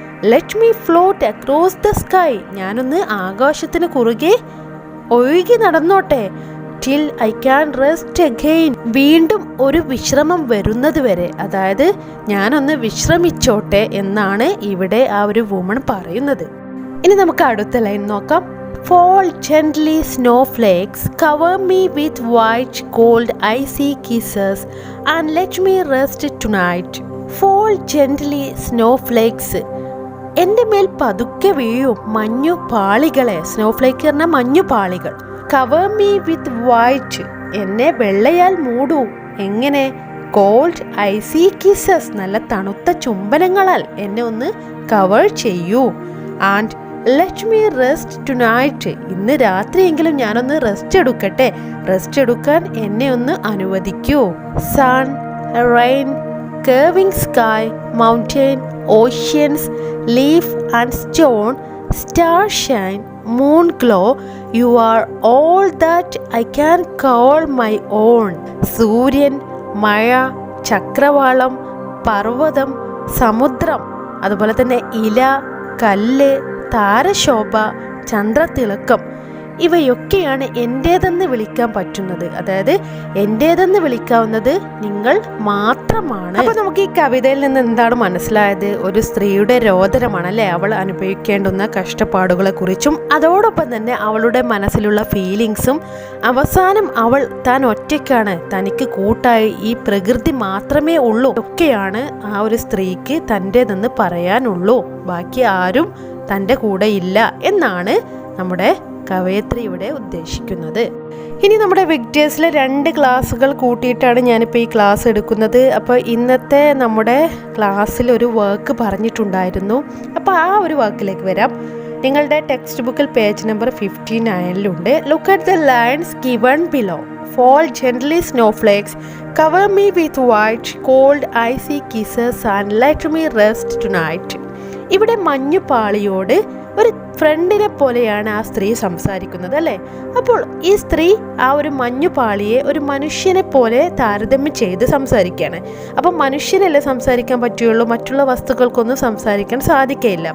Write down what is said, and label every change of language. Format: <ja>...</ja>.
<en>let me float across the sky,</en> <ml>ഞാനൊന്ന് ആകാശത്തിന് കുറുകെ ഒഴുകി നടന്നോട്ടെ.</ml> <en>till I can rest again,</en> <ml>വീണ്ടും ഒരു വിശ്രമം വരുന്നത് വരെ, അതായത് ഞാനൊന്ന് വിശ്രമിച്ചോട്ടെ എന്നാണ് ഇവിടെ ആ ഒരു വുമൺ പറയുന്നത്. ഇനി നമുക്ക് അടുത്ത ലൈൻ നോക്കാം.</ml> <en>Fall gently snowflakes, cover me with white cold icy kisses and let me rest tonight. Fall gently snowflakes,</en> <ml>എൻ്റെ മേൽ പതുക്കെ വീഴും മഞ്ഞു പാളികളെ. സ്നോഫ്ലേക്ക് പറഞ്ഞാൽ മഞ്ഞു പാളികൾ.</ml> <en>cover me with white,</en> <ml>എന്നെ വെള്ളയാൽ മൂടൂ. എങ്ങനെ?</ml> <en>cold icy kisses,</en> <ml>നല്ല തണുത്ത ചുംബനങ്ങളാൽ എന്നെ ഒന്ന് കവർ ചെയ്യൂ.</ml> <en>and let me rest tonight,</en> <ml>ഇന്ന് രാത്രിയെങ്കിലും ഞാനൊന്ന് റെസ്റ്റ് എടുക്കട്ടെ, റെസ്റ്റ് എടുക്കാൻ എന്നെ ഒന്ന് അനുവദിക്കൂ.</ml> <en>Sun, rain, curving sky, mountain, oceans, leaf and stone, star shine, moon glow, you are all that I can call my own.</en> <ml>സൂര്യൻ, മഴ, ചക്രവാളം, പർവ്വതം, സമുദ്രം, അതുപോലെ തന്നെ ഇല, കല്ല്, താരശോഭ, ചന്ദ്രതിളക്കം, ഇവയൊക്കെയാണ് എൻ്റേതെന്ന് വിളിക്കാൻ പറ്റുന്നത്. അതായത് എൻ്റേതെന്ന് വിളിക്കാവുന്നത് നിങ്ങൾ മാത്രമാണ്. അപ്പോൾ നമുക്ക് ഈ കവിതയിൽ നിന്ന് എന്താണ് മനസ്സിലായത്? ഒരു സ്ത്രീയുടെ രോദനമാണ് അല്ലേ, അവൾ അനുഭവിക്കേണ്ടുന്ന കഷ്ടപ്പാടുകളെ കുറിച്ചും അതോടൊപ്പം തന്നെ അവളുടെ മനസ്സിലുള്ള ഫീലിങ്സും. അവസാനം അവൾ താൻ ഒറ്റയ്ക്കാണ്, തനിക്ക് കൂട്ടായി ഈ പ്രകൃതി മാത്രമേ ഉള്ളൂ, ഒക്കെയാണ് ആ ഒരു സ്ത്രീക്ക് തൻ്റേതെന്ന് പറയാനുള്ളൂ. ബാക്കി ആരും തൻ്റെ കൂടെ ഇല്ല എന്നാണ് നമ്മുടെ കവയത്രി ഇവിടെ ഉദ്ദേശിക്കുന്നത്. ഇനി നമ്മുടെ വിക്ടേഴ്സിലെ 2 ക്ലാസ്സുകൾ കൂട്ടിയിട്ടാണ് ഞാനിപ്പോൾ ഈ ക്ലാസ് എടുക്കുന്നത്. അപ്പോൾ ഇന്നത്തെ നമ്മുടെ ക്ലാസ്സിൽ ഒരു വർക്ക് പറഞ്ഞിട്ടുണ്ടായിരുന്നു. അപ്പോൾ ആ ഒരു വർക്കിലേക്ക് വരാം. നിങ്ങളുടെ ടെക്സ്റ്റ് ബുക്കിൽ page number 59-ലുണ്ട്.</ml> <en>Look at the lines given below. Fall gently snowflakes, cover me with white cold icy kisses and let me rest tonight.</en> <ml>ഇവിടെ മഞ്ഞുപാളിയോട് ഒരു ഫ്രണ്ടിനെ പോലെയാണ് ആ സ്ത്രീ സംസാരിക്കുന്നത് അല്ലേ. അപ്പോൾ ഈ സ്ത്രീ ആ ഒരു മഞ്ഞുപാളിയെ ഒരു മനുഷ്യനെ പോലെ താരതമ്യം ചെയ്ത് സംസാരിക്കുകയാണ്. അപ്പം മനുഷ്യനല്ലേ സംസാരിക്കാൻ പറ്റുകയുള്ളൂ, മറ്റുള്ള വസ്തുക്കൾക്കൊന്നും സംസാരിക്കാൻ സാധിക്കയില്ല.</ml>